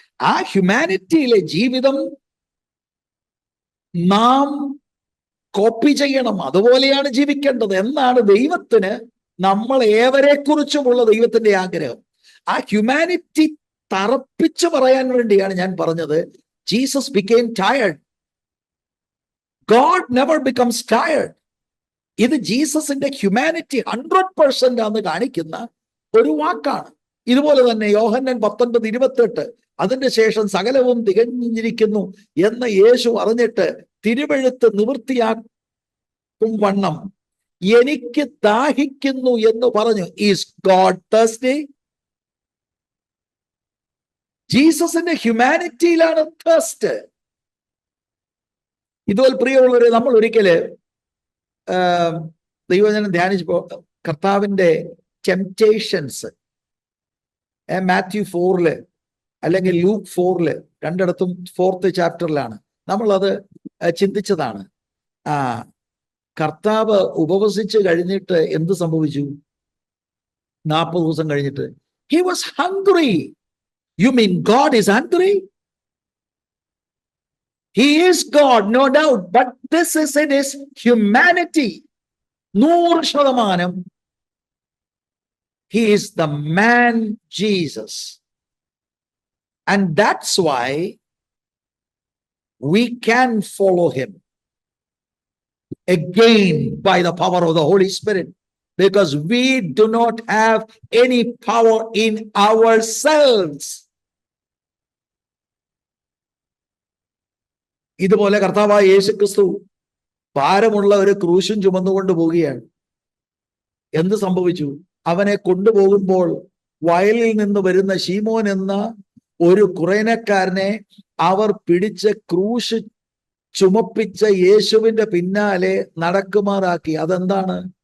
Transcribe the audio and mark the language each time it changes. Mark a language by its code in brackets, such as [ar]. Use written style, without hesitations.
[ml] ആ ഹ്യൂമാനിറ്റിയിലെ ജീവിതം നാം കോപ്പി ചെയ്യണം, അതുപോലെയാണ് ജീവിക്കേണ്ടത് എന്നാണ് ദൈവത്തിന് നമ്മൾ ഏവരെ കുറിച്ചുമുള്ള ദൈവത്തിന്റെ ആഗ്രഹം. ആ ഹ്യൂമാനിറ്റി തറപ്പിച്ചു പറയാൻ വേണ്ടിയാണ് ഞാൻ പറഞ്ഞത് Jesus [en] became tired. God never becomes tired. [ml] ഇത് ജീസസിന്റെ ഹ്യൂമാനിറ്റി 100% ആണെന്ന് കാണിക്കുന്ന ഒരു വാക്കാണ്. ഇതുപോലെ തന്നെ യോഹന്നാൻ 19:28 അതിന്റെ ശേഷം സകലവും തികഞ്ഞിരിക്കുന്നു എന്ന് യേശു അറിഞ്ഞിട്ട് തിരുവെഴുത്ത് നിവൃത്തിയാക്കും വണ്ണം എനിക്ക് ദാഹിക്കുന്നു എന്ന് പറഞ്ഞു. [en] Is God thirsty? [ml] ജീസസിന്റെ ഹ്യൂമാനിറ്റിയിലാണ് തേഴ്സ്റ്റ്. ഇതുപോലെ പ്രിയമുള്ളവരെ, നമ്മൾ ഒരിക്കല് ദൈവജനം ധ്യാനിച്ചപ്പോ കർത്താവിന്റെ ടെംപ്റ്റേഷൻസ് മാത്യു 4 അല്ലെങ്കിൽ ലൂക്ക് 4 രണ്ടിടത്തും 4th ചാപ്റ്ററിലാണ് നമ്മളത് ചിന്തിച്ചതാണ്. കർത്താവ് ഉപവസിച്ച് കഴിഞ്ഞിട്ട് എന്ത് സംഭവിച്ചു? 40 ദിവസം കഴിഞ്ഞിട്ട് [en] he was hungry. You mean God is hungry? He is God, no doubt, but this is in his humanity. 100% he is the man Jesus. And that's why we can follow him again by the power of the Holy Spirit, because we do not have any power in ourselves. [ml] ഇതുപോലെ കർത്താവായ യേശുക്രിസ്തു ഭാരമുള്ള ഒരു ക്രൂശും ചുമന്നുകൊണ്ട് പോവുകയാണ്. എന്ത് സംഭവിച്ചു? അവനെ കൊണ്ടുപോകുമ്പോൾ വയലിൽ നിന്ന് വരുന്ന ശീമോൻ എന്ന ഒരു കുറേനക്കാരനെ അവർ പിടിച്ച് ക്രൂശ് ചുമപ്പിച്ച യേശുവിന്റെ പിന്നാലെ നടക്കുമാറാക്കി. അതെന്താണ്?